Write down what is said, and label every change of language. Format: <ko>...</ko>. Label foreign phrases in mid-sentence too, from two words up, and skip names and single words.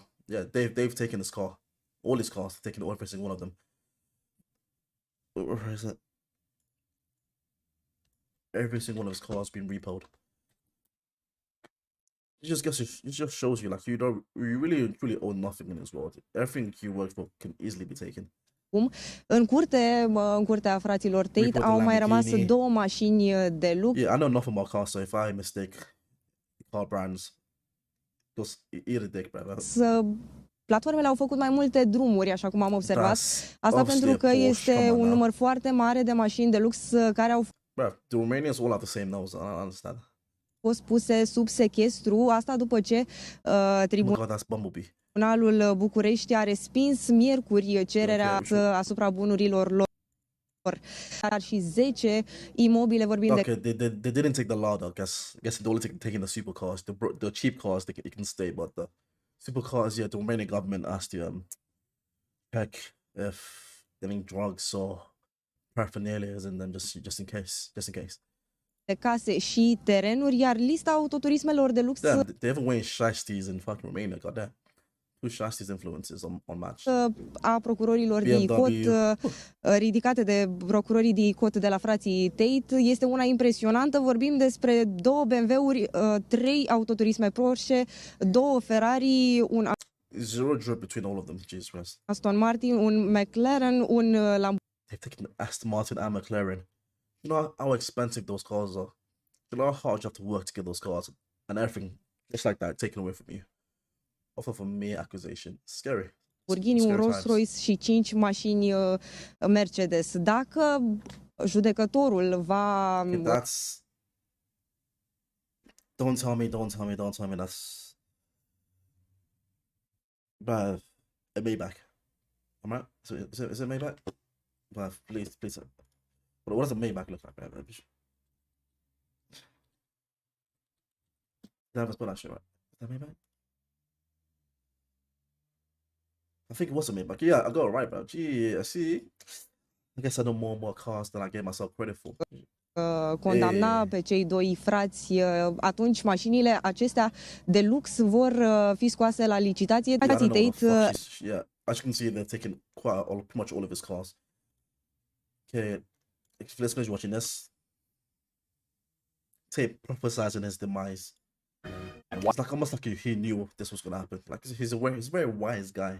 <en>Yeah, they've taken his car, all his cars, taken every single one of them. Where is it? Every single one of his cars been repoed. It just shows you, like, you really truly own nothing in this world. Everything you work for can easily be taken.</en> <ro>În curtea fraților Tate</ro> <en>Report the</en> <ro>au mai rămas Lamborghini. 2 mașini de lux.</ro> <en>Yeah, I know enough about cars, so if I mistake car brands, just eat a dick, brother.</en> <ro>Platformele au făcut mai multe drumuri, așa cum am observat.</ro> <en>That's</en> <ro>Asta</ro> <en>obviously</en> <ro>pentru a că Porsche, este</ro> <en>come on</en> <ro>un</ro> <en>now.</en> <ro>număr foarte mare de mașini de lux care au</ro> <en>Bruh, the Romanians all have the same nose. I don't understand.</en> <ro>fost puse sub sechestru. Asta după ce</ro> <en>Oh my</en> <ro>Tribunalul</ro> <en>god, that's Bumblebee.</en> <ro>București a respins miercuri cererea asupra bunurilor lor. Dar și 10 imobile, vorbim de</ro> <en>Okay, they didn't take the Lada. Guess they only taking the supercars. The cheap cars they can stay, but the supercars, yeah, the Romanian government asked to check if any drugs or paraphernalias in them, just in case.</en> <ro>de case și terenuri, iar lista autoturismelor de lux</ro> <en>Damn, they haven't weighing shiesties in fucking Romania. Goddamn, who shiesties influences on match?</en> <ro>a procurorilor BMW. DICOT ridicate de procurorii DICOT de la frații Tate este una impresionantă. Vorbim despre 2 BMW-uri, 3 autoturisme Porsche, 2 Ferrari, un</ro> <en>Zero drip between all of them. Jesus Christ.</en> <ro>Aston Martin, un McLaren, un Lamborghini.</ro> <en>They've taken Aston Martin and McLaren. You know how expensive those cars are. You know how hard you have to work to get those cars and everything just like that taken away from you. Off of a mere accusation. Scary.</en> <ro>Un</ro> <en>Scary</en> <ro>Rolls</ro> <en>times.</en> <ro>Royce și 5 mașini Mercedes. Dacă judecătorul va</ro> <en>Okay, that's. Don't tell me. That's. Bruh, a Maybach. Am I right? Is it Maybach? Bruh, please. What does a Maybach look like, bruh? Did I ever spell that shit right? Is that Maybach? I think it was a Maybach. Yeah, I got it right, bro. Gee, I see. I guess I know more and more cars than I gave myself credit for.</en> <ro>condamna pe cei 2 frați, atunci mașinile acestea de lux vor fi scoase la licitație.</ro> <en>Yeah, I don't know what the Tate, fuck yeah, as you can see, they're taking pretty much all of his cars. Okay, let's finish watching this. Tate prophesizing his demise. And It's like almost like he knew this was gonna happen. Like he's a very wise guy.</en>